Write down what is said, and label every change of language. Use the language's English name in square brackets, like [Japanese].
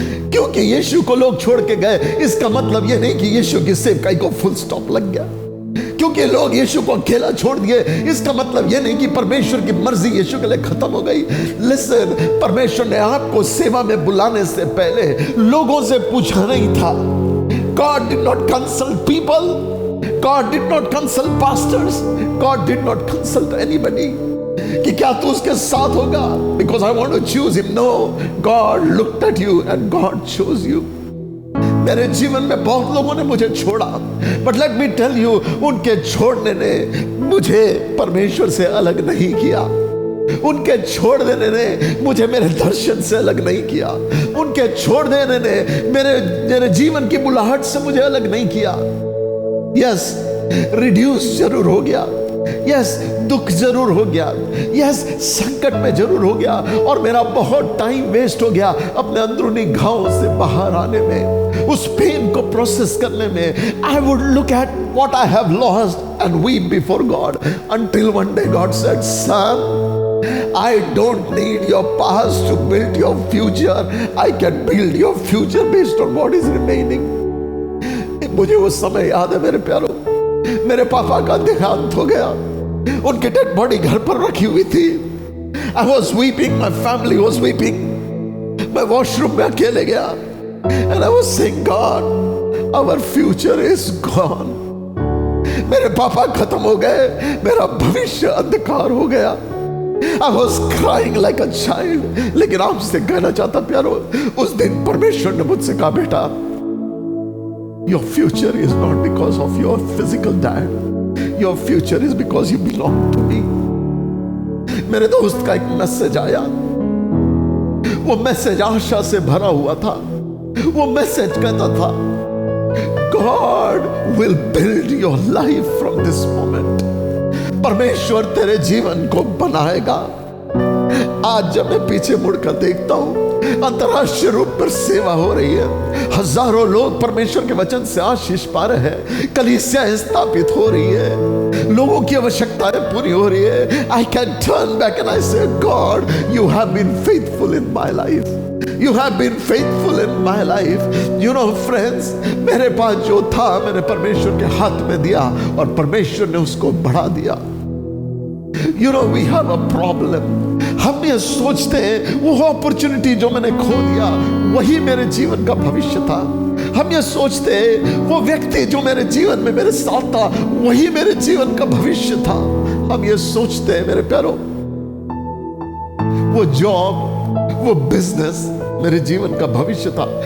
[Hindi] क्योंकि यीशु को लोग छोड़ के गए, इसका मतलब यह नहीं कि यीशु की सेवकाई को फुल स्टॉप लग गया। क्योंकि लोग यीशु को अकेला छोड़ दिए, इसका मतलब यह नहीं कि परमेश्वर की मर्जी यीशु के लिए खत्म हो गई। लिसन, परमेश्वर ने आपको सेवा में बुलाने से पहले लोगों से पूछा नहीं था। [English] God did not consult people. God did not consult pastors. God did not consult anybody. [Hindi] कि क्या तू उसके साथ होगा? [English] Because I want to choose him. No, God looked at you and God chose you. [Hindi] मेरे जीवन में बहुत लोगों ने मुझे छोड़ा, [English] but let me tell you, [Hindi] उनके छोड़ने ने मुझे परमेश्वर से अलग नहीं किया। उनके छोड़ देने ने मुझे मेरे दर्शन से अलग नहीं किया। उनके छोड़ देने ने मेरे जीवन की बुलाहट से मुझे अलग नहीं किया। यस, रिड्यूस जरूर हो गया, यस, दुख जरूर हो गया, यस, संकट में जरूर हो गया, और मेरा बहुत टाइम वेस्ट हो गया अपने अंदरूनी घावों से बाहर आने में, उस पेन को प्रोसेस करने में। [English] I would look at what I have lost and weep before God until one day God said, son, I don't need your past to build your future. I can build your future based on what is remaining. [Hindi] मुझे वो समय याद है मेरे प्यारों, मेरे पापा का देहांत हो गया, उनकी डेड बॉडी घर पर रखी हुई थी। [English] I was weeping, my family was weeping. [Hindi] मैं वॉशरूम में अकेले गया, [English] and I was saying, God, our future is gone. [Hindi] मेरे पापा खत्म हो गए, मेरा भविष्य अंधकार हो गया। [English] I was crying like a child. [Hindi] लेकिन आपसे कहना चाहता प्यारो, उस दिन परमेश्वर ने मुझसे कहा, बेटा, [English] your future is not because of your physical dad. Your future is because you belong to me. [Hindi] मेरे दोस्त का एक मैसेज आया, वो मैसेज आशा से भरा हुआ था। वो मैसेज कहता था, [English] God will build your life from this moment. [Hindi] परमेश्वर तेरे जीवन को बनाएगा। आज जब मैं पीछे मुड़कर देखता हूं, अंतरराष्ट्रीय रूप पर सेवा हो रही है, हजारों लोग परमेश्वर के वचन से आशीष पा रहे हैं, कलीसियाएं स्थापित हो रही है, लोगों की आवश्यकताएं पूरी हो रही है। [English] I can turn back and I say, God, you have been faithful in my life. You have been faithful in my life. You know friends, [Hindi] मेरे पास जो था मैंने परमेश्वर के हाथ में दिया और परमेश्वर ने उसको बढ़ा दिया. [English] You know we have a problem. [Hindi] हम ये सोचते हैं वो अपॉर्चुनिटी जो मैंने खो दिया वही मेरे जीवन का भविष्य था. हम ये सोचते हैं वो व्यक्ति जो मेरे जीवन में मेरे साथ था वही मेरे जीवन का भविष्य था. हम ये सोचते हैं मेरे प्यारों वो जॉब वो बिजनेस मेरे जीवन का भविष्य था.